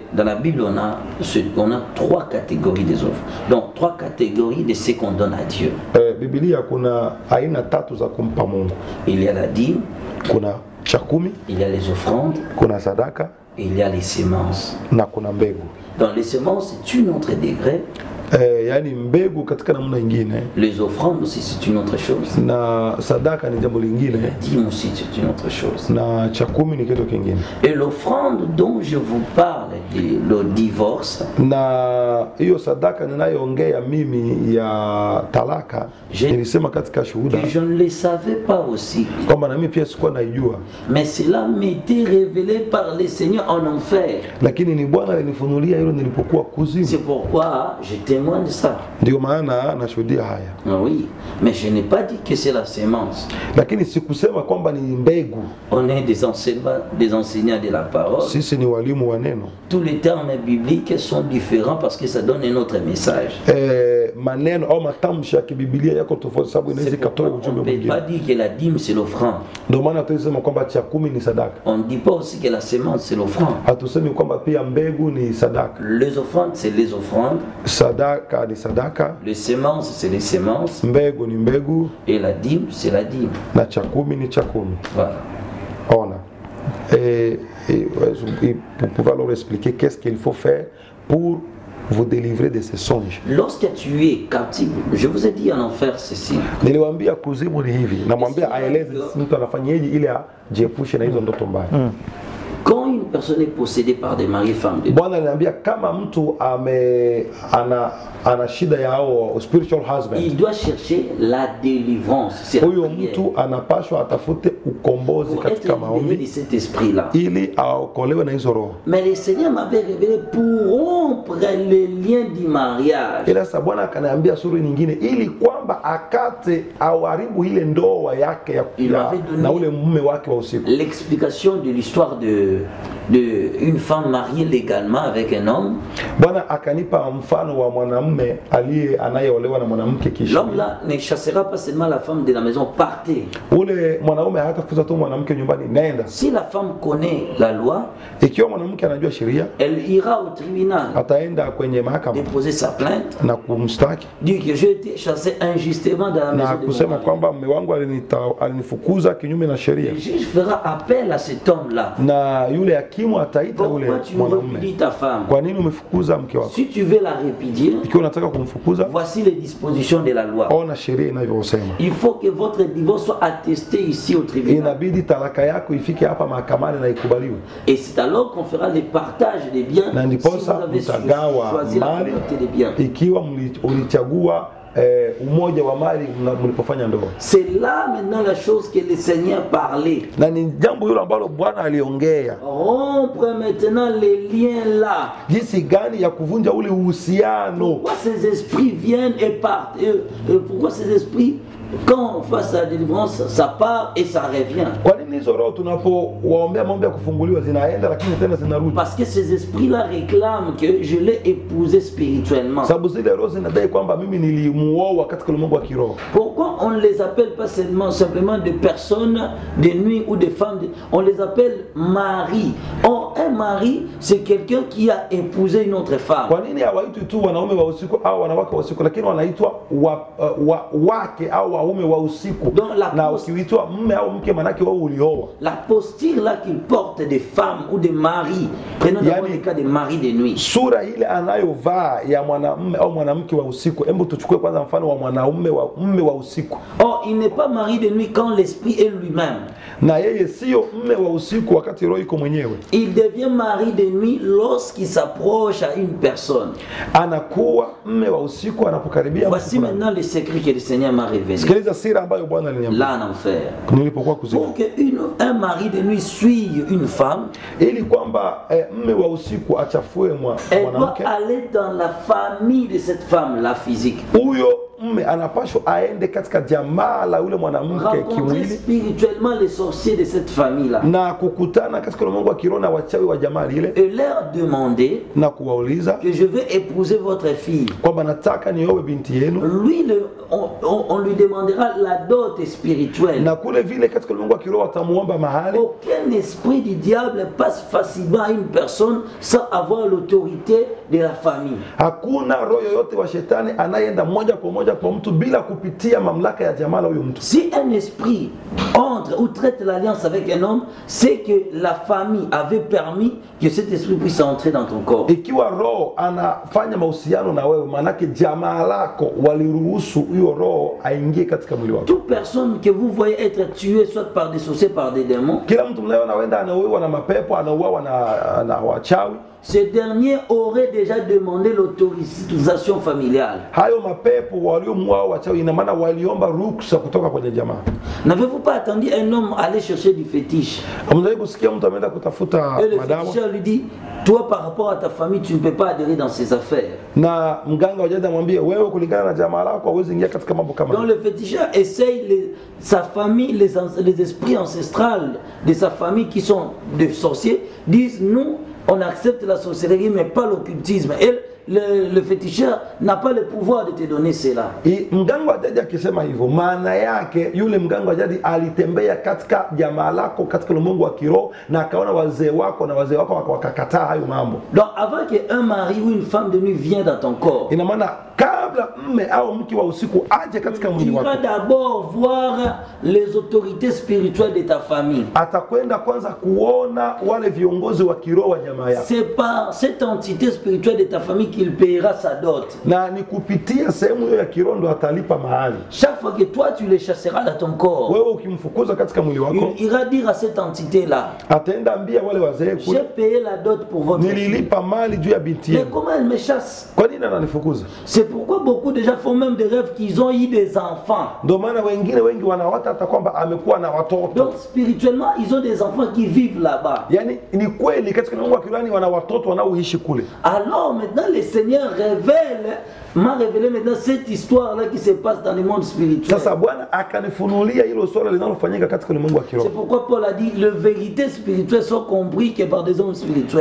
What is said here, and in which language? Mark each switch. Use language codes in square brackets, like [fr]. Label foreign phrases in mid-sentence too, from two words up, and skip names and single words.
[fr] dans la Bible on a 3 catégories des offres. Donc 3 catégories de ce qu'on donne à Dieu. Il y a la dîme, il y a les offrandes, et il y a les semences. Dans les semences c'est une autre degré. [sw] Yani mbegu katika namna nyingine. [fr] Les offrandes aussi c'est une autre chose. [sw] Na sadaka ni jambo lingine. [fr] La dîme aussi c'est une autre chose. [sw] Na cha kumi ni kitu kingine. [fr] Et l'offrande dont je vous parle, le divorce. [sw] Na hiyo sadaka ninayoongea mimi ya talaka, nilisema katika shuhuda. [fr] Je ne le savais pas aussi. [sw] Kwamba na mimi pia sikuwa naijua. [fr] Mais cela m'était révélé par le Seigneur en enfer. [sw] Lakini ni Bwana alinifunulia hilo nilipokuwa kuzimu. [fr] C'est pourquoi j'étais témoin de ça. [sw] Ndio maana nashuhudia haya. [fr] Oui, mais je n'ai pas dit que c'est la sémence. [sw] Lakini sikusema kwamba ni mbegu. [fr] On est des enseignants de la parole. [sw] Sisi ni walimu wa neno. [fr] Tous les termes bibliques sont différents parce que ça donne un autre message. [sw] Maneno au matamshi ya kibiblia yako tofauti sababu inaweza kutoa ujumbe mwingine. [fr] On ne peut pas dire que la dîme c'est l'offrande. [sw] Ndio maana tunasema kwamba cha 10 ni sadaka. [fr] On ne dit pas aussi que la sémence c'est l'offrande. [sw] Hatusemi kwamba pia mbegu ni sadaka. [fr] Les offrandes c'est les offrandes. [sw] Sadaka ni sadaka. [fr] Les semences c'est les semences. [sw] Mbegu ni mbegu. [fr] Et la dîme c'est la dîme. [sw] Na cha 10 ni cha 10. [fr] Voilà. [sw] Ona. [fr] Pour pouvoir leur expliquer qu'est-ce qu'il faut faire pour vous délivrer de ces songes. Lorsque tu es captif, je vous ai dit en enfer ceci. [sw] Niliwaambia kuzimu ni hivi, namwambia aeleze mtu anafanyaje ili ajiepushe na hizo ndoto mbaya. [fr] Quand une personne est possédée par des maris et femmes de Dieu, [sw] Bwana ananiambia kama mtu ana shida ya hao [en] spiritual husband, [fr] il doit chercher la délivrance. [sw] Huyo mtu anapashwa atafute ukombozi katika maombi [fr] de cet esprit là. [sw] Ili aokolewe na hizo roho. [fr] Mais le Seigneur m'avait révélé pour rompre les liens du mariage. [sw] Ila sasa Bwana akaniambia sura nyingine ili kwamba akate au haribu ile ndoa yake ya na ule mume wake wa usiku. [fr] L'explication de l'histoire de une femme mariée légalement avec un homme. [sw] Bwana akanipa mfano wa mwanamume anayeolewa na mwanamke kisha. [fr] L'homme là ne chassera pas seulement la femme de la maison, partez. [sw] Ule mwanaume hatafukuza tu mwanamke nyumbani, nenda. [fr] Si la femme connaît la loi, [sw] ikiwa mwanamke anajua sheria, [fr] elle ira au tribunal. [sw] Ataenda kwenye mahakama. [fr] Déposer sa plainte. [sw] Na kumstaki. [fr] Dire que j'ai été chassé injustement dans la maison. [sw] Na kusema kwamba mume wangu alinifukuza kinyume na sheria. [fr] Le juge fera appel à cet homme là. [sw] Na yule hakimu ataita ule mwanamume. Kwa nini umefukuza mke wako? [fr] Si tu veux la répudier, [sw] ikiwa unataka kumfukuza, [fr] voici les dispositions de la loi. [sw] Ona sheria inavyosema. [fr] Il faut que votre divorce soit attesté ici au tribunal. [sw] Inabidi talaka yako ifike hapa mahakamani na ikubaliwe. [fr] Et c'est alors qu'on fera le partage des biens. [sw] Na ndiposa mtagawa mali ikiwa ulichagua umoja wa mali mlipofanya ndoa. [fr] C'est là maintenant la chose que le Seigneur parlait. [sw] Na ni jambo hilo ambalo Bwana aliongea. [fr] Rompre maintenant les liens là. [sw] Jinsi gani ya kuvunja ule uhusiano. [fr] Pourquoi ces esprits viennent et partent? Pourquoi ces esprits, quand on fasse la délivrance, ça part et ça revient? [sw] Kwa nini hizo roho tunapowaombea mambo ya kufunguliwa zinaenda lakini tena zinarudi? [fr] Parce que ces esprits là réclament que je l'ai épousé spirituellement. [sw] Sababu zile roho zinadai kwamba mimi nilimuoa katika ulimwengu wa kiroho. [fr] Pourquoi on ne les appelle pas simplement des personnes de nuit ou des femmes on les appelle mari. Or un un mari, c'est quelqu'un qui a épousé une autre femme. [sw] Kwa nini hawaitwi tu wanaume wa usiku au wanawake wa usiku, lakini wanaitwa wake au waume wa usiku? Na ukiitwa mume au mke manake wewe ulioa. [fr] La posture là qu'il porte des femmes ou des maris, prenons d'abord le cas des maris de nuit. [sw] Sura ile anayovaa ya mwanamume au mwanamke wa usiku. Hebu tuchukue kwanza mfano wa mwanaume wa mume wa usiku. [fr] Oh, il n'est pas mari de nuit quand l'esprit est lui-même. [sw] Na yeye sio mume wa usiku wakati roho iko mwenyewe. [fr] Il devient mari de nuit lorsqu'il s'approche à une personne. [sw] Anakuwa mume wa usiku anapokaribia. [fr] Voici maintenant le secret que le Seigneur m'a révélé. [sw] Sikiliza siri ambayo Bwana aliniambia. [fr] Là en enfer. [sw] Nilipokuwa kuzimu. [fr] Pour que un mari de nuit suive une femme, [sw] ili kwamba mume wa usiku achafue mwanamke, [fr] elle doit aller dans la famille de cette femme là physique. [sw] Huyo mume anapaswa aende katika jamaa la yule mwanamke kimwili, [fr] spirituellement les sorciers de cette famille là, [sw] na kukutana katika ulimwengu wa kiroho na wachawi wa jamaa ile, [fr] et leur demander [sw] na kuwauliza [fr] que je veux épouser votre fille, [sw] kwamba nataka nioe binti yenu. [fr] Lui on lui demandera la dot spirituelle, [sw] na kule vile katika ulimwengu wa kiroho atamuomba mahali. [fr] Aucun esprit du diable passe facilement à une personne sans avoir l'autorité de la famille. [sw] Hakuna roho yoyote wa shetani anayeenda moja kwa moja kwa mtu bila kupitia mamlaka ya jamaa la huyo mtu. [fr] Si un esprit entre ou traite l'alliance avec un homme, c'est que la famille avait permis que cet esprit puisse entrer dans ton corps. [sw] Ikiwa roho anafanya mahusiano na wewe, manake jamaa lako waliruhusu hiyo roho aingie katika mwili wako. [fr] Toute personne que vous voyez être tuée soit par des sorciers, par des démons, [sw] kila mtu mnayeona wenda anauawa na mapepo, anauawa na wachawi, [fr] ces derniers auraient déjà demandé l'autorisation familiale. [sw] Hayo mapepo waliomuua wachawi ina maana waliomba ruksa kutoka kwenye jamaa. [fr] N'avez-vous pas attendu un homme aller chercher du fétiche? [sw] Mnaweza kusikia mtu ameenda kutafuta madawa. [fr] Et le féticheur lui dit, toi par rapport à ta famille, tu ne peux pas adhérer dans ces affaires. [sw] Na mganga wajaenda mwambie wewe kulingana na jamaa lako hauwezi ingia katika mambo kama hayo. [fr] Donc le féticheur essaye sa famille, les esprits ancestrales de sa famille qui sont des sorciers disent nous on accepte la sorcellerie mais pas l'occultisme. Et le féticheur n'a pas le pouvoir de te donner cela. [sw] Mganga wa jadi akisema hivyo, maana yake yule mganga wa jadi alitembea katika jamaa lako katika ulimwengu wa kiroho na akaona wazee wako na wazee wako wakakataa hayo mambo. [fr] Donc avant que un mari ou une femme de nuit vienne dans ton corps, [sw] ina maana kabla mme au mke wa usiku aje katika mwili wako, [fr] il va d'abord voir les autorités spirituelles de ta famille. [sw] Atakwenda kwanza kuona wale viongozi wa kiroho wa jamaa yako. [fr] C'est par cette entité spirituelle de ta famille qu'il paiera sa dot. [sw] Na ni kupitia sehemu hiyo ya kiroho ndo atalipa mahali. [fr] Chaque fois que toi tu les chasseras dans ton corps, [sw] wewe ukimfukuza katika mwili wako, [fr] il ira dire à cette entité là, [sw] ataenda ambia wale wazee kule, [fr] j'ai payé la dot pour votre fille. [sw] Nililipa mali juu ya binti yenu. [fr] Mais comment elle me chasse? [sw] Kwa nini ananifukuza? [fr] C'est pourquoi beaucoup de gens font même des rêves qu'ils ont eu des enfants. [sw] Ndio maana wengine wengi wanaota hata kwamba amekuwa na watoto. [fr] Donc spirituellement ils ont des enfants qui vivent là-bas. [sw] Yani ni kweli katika ulimwengu wa kiroho wana watoto wanaoishi kule. [fr] Alors maintenant le Seigneur m'a révélé maintenant cette histoire là qui se passe dans le monde spirituel. [sw] Sasa Bwana akanifunulia hilo swala linalofanyika katika ulimwengu wa kiroho. [fr] C'est pourquoi Paul a dit les vérités spirituelles sont comprises que par des hommes spirituels.